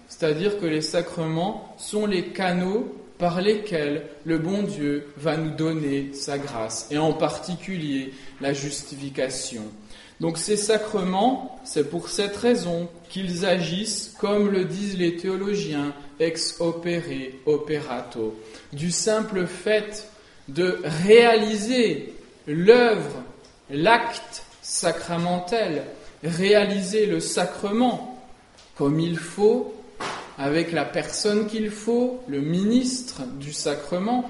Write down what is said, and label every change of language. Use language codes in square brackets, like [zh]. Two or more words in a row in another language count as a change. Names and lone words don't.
[fr] C'est-à-dire que les sacrements sont les canaux par lesquels le bon Dieu va nous donner sa grâce, et en particulier la justification. Donc ces sacrements, c'est pour cette raison qu'ils agissent, comme le disent les théologiens, [la] ex opere operato, [fr] du simple fait de réaliser l'œuvre, l'acte sacramentel, réaliser le sacrement comme il faut, avec la personne qu'il faut, le ministre du sacrement.